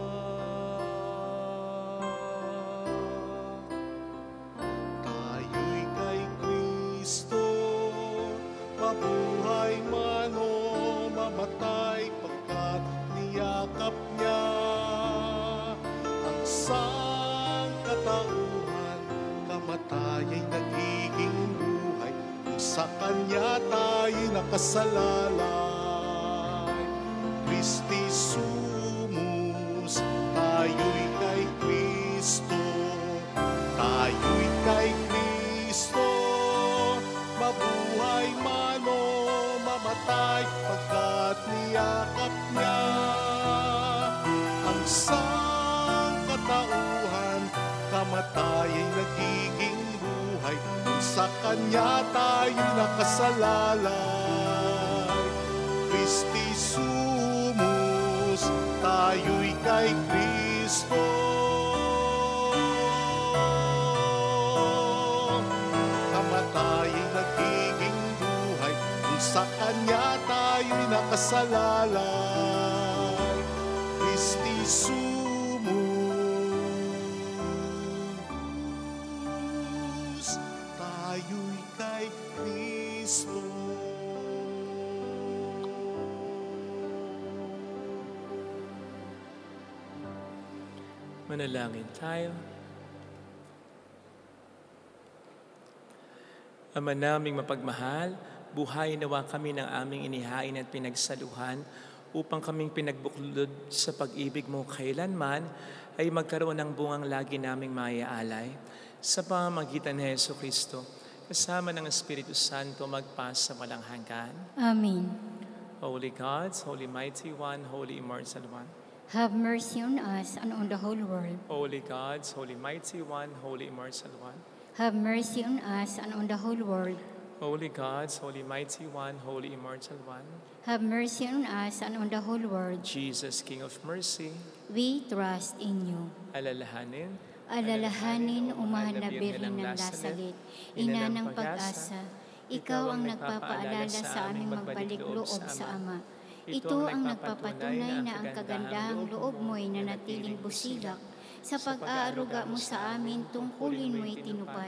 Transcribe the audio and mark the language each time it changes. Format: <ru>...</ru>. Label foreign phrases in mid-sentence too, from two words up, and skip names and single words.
<tl>Tayo'y kay Kristo, mabuhay man o mamatay, pagkat niyakap niya ang sangkatauhan. Kamatay ay nagiging buhay, kung sa Kanya tayo'y nakasalalay.</tl> <la>Christi sumus,</la> <tl>tayo'y kay Kristo, tayo'y kay Kristo, mabuhay man o mamatay, pagkat niyakap niya ang sangkatauhan. Kamatay sa Kanya tayo'y nakasalalay.</tl> <la>Christi sumus,</la> <tl>tayo'y kay Kristo. Kamatayan nagiging buhay, kung sa Kanya tayo'y nakasalalay.</tl> <la>Christi sumus,</la> <tl>tayo'y kay Kristo. Manalangin tayo. Ama naming mapagmahal, buhay nawa kami ng aming inihain at pinagsaluhan upang kaming pinagbuklod sa pag-ibig mo kailanman ay magkaroon ng bungang lagi naming maiaalay. Sa pamamagitan ni Hesus Kristo, kasama ng Espiritu Santo magpas sa walang hanggan. Amen.</tl> <en>Holy God, Holy Mighty One, Holy Immortal One. Have mercy on us and on the whole world. Holy God, Holy Mighty One, Holy Immortal One. Have mercy on us and on the whole world. Holy God, Holy Mighty One, Holy Immortal One. Have mercy on us and on the whole world. Jesus, King of Mercy. We trust in you.</en> <tl>Alalahanin. Alalahanin, umahal na Birhen ng Lasalit, ina ng pag-asa. Ikaw ang nagpapaalala sa aming magbalik loob sa Ama. Ito ang nagpapatunay na ang kagandahang loob mo'y nanatiling busilak. Sa pag-aaruga mo sa amin, tungkulin mo'y tinupad.</tl>